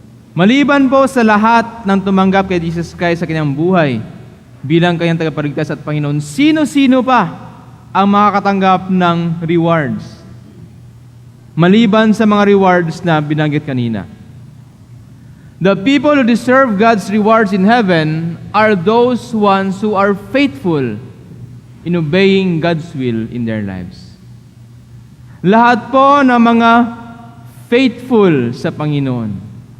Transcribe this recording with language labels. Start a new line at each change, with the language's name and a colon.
Filipino: Maliban po sa lahat ng tumanggap kay Jesus Christ sa kanyang buhay bilang kanyang tagapagligtas at Panginoon, sino-sino pa ang makakatanggap ng rewards? Maliban sa mga rewards na binanggit kanina.
English: The people who deserve God's rewards in heaven are those ones who are faithful in obeying God's will in their lives.
Filipino: Lahat po ng mga faithful sa Panginoon.